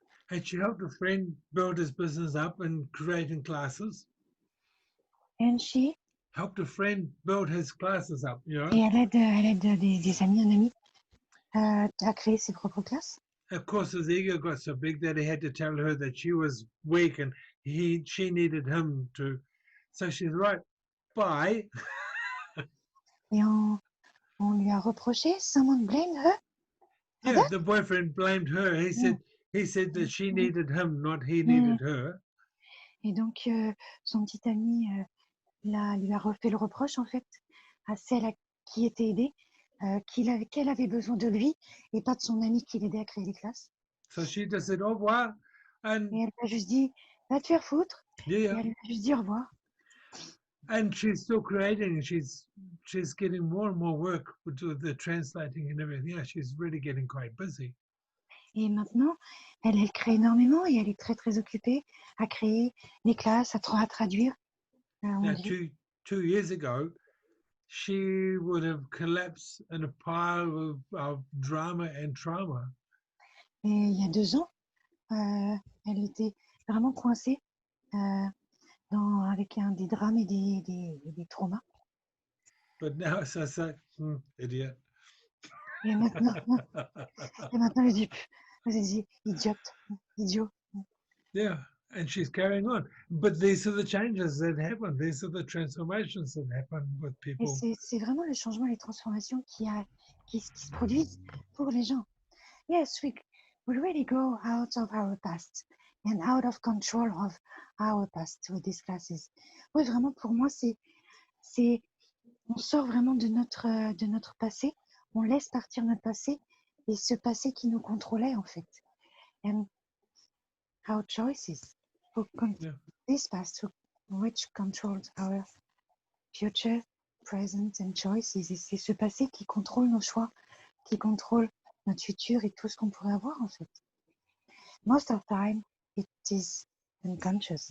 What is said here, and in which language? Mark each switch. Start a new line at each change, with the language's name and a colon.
English: And she helped a friend build his business up and creating classes. And she Helped a friend build his classes up, you know.
French: Et elle aide des amis, un ami à créer ses propres classes.
English: Of course, his ego got so big that he had to tell her that she was weak and she needed him to. So she's right. Bye.
French: Et on lui a reproché,
English: someone blamed her. Yeah, the boyfriend blamed her. He said that she needed him, not he needed her.
French: Et donc, son petit ami lui a refait le reproche, en fait, à celle qui était aidée, qu'elle avait besoin de lui et pas de son ami qui l'aidait à créer les classes.
English: So she just said,
French: au revoir.
English: And
French: Et elle lui a juste dit, va te faire foutre.
English: yeah,
French: Et elle lui a juste dit au revoir.
English: and she's still creating. She's getting more and more work with the translating and everything. Yeah, she's really getting quite busy.
French: Et maintenant, elle crée énormément et elle est très, très occupée à créer les classes, à traduire.
English: Now, 2 years ago, she would have collapsed in a pile of drama and trauma.
French: Et il y a 2 ans, elle était vraiment coincée avec des drames et des traumas.
English: But now it's just like, idiot.
French: Et maintenant, elle dit, idiote, idiot.
English: Yeah, and she's carrying on. But these are the changes that happen. These are the transformations that happen with
French: Et
English: people.
French: c'est vraiment le changement, les transformations qui se produisent pour les gens.
English: Yes, we really go out of our past and out of control of our past with these classes.
French: Oui, vraiment, pour moi, on sort vraiment de notre passé, on laisse partir notre passé et ce passé qui nous contrôlait en fait.
English: And our choices, Yeah. this past, which controls our future, present and choices.
French: Et c'est ce passé qui contrôle nos choix, qui contrôle notre futur et tout ce qu'on pourrait avoir en fait.
English: Most of the time, it is unconscious.